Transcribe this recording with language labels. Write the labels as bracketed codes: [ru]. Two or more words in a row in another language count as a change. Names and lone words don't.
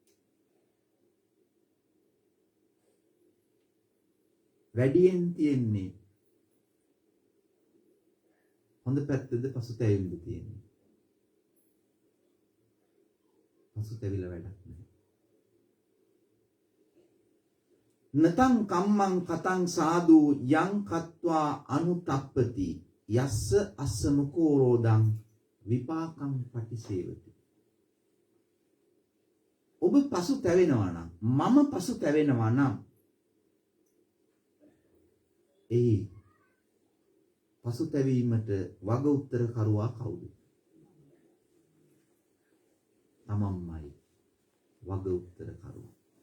[si] වැඩියෙන් තියෙන්නේ හොඳ පැත්තද පසුතැවෙන්න තියෙන්නේ? පසුතැවිලා වැඩක් නැහැ. [pi] නතං කම්මං කතං සාදු යං කତ୍වා අනුතප්පති යස්ස අස්ස මුකෝරෝදං විපාකං පටිසේවති. [si] ඔබ පසුතැවෙනවා නම්, මම පසුතැවෙනවා නම් ඒ පසුතැවීමට වග උත්තර කරුවා කවුද? තමන්මයි වග උත්තර කරුවා.